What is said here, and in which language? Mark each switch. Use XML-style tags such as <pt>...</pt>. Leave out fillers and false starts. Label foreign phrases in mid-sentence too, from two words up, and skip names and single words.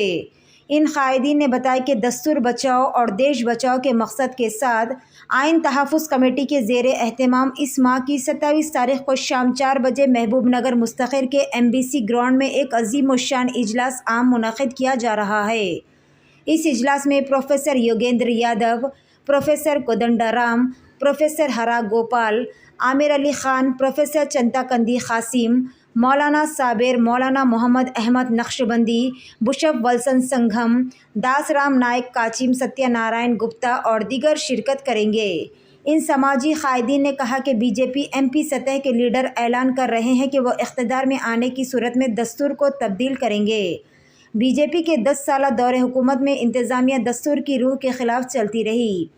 <ur>ان قائدین نے بتایا کہ دستور بچاؤ اور دیش بچاؤ کے مقصد کے ساتھ آئین تحفظ کمیٹی کے زیر اہتمام اس ماہ کی 27 تاریخ کو شام 4 بجے محبوب نگر مستخر کے MBC گراؤنڈ میں ایک عظیم الشان اجلاس عام منعقد کیا جا رہا ہے. اس اجلاس میں پروفیسر یوگیندر یادو، پروفیسر کودنڈارام، پروفیسر ہرا گوپال، عامر علی خان، پروفیسر چنتاکندی قاسم، مولانا صابر، مولانا محمد احمد نقشبندی, بشف ولسن سنگھم، داسرام نائک کاچم، ستیہ نارائن گپتا اور دیگر شرکت کریں گے. ان سماجی قائدین نے کہا کہ BJP MP سطح کے لیڈر اعلان کر رہے ہیں کہ وہ اقتدار میں آنے کی صورت میں دستور کو تبدیل کریں گے. BJP کے 10 سالہ دور حکومت میں انتظامیہ دستور کی روح کے خلاف چلتی رہی.</ur>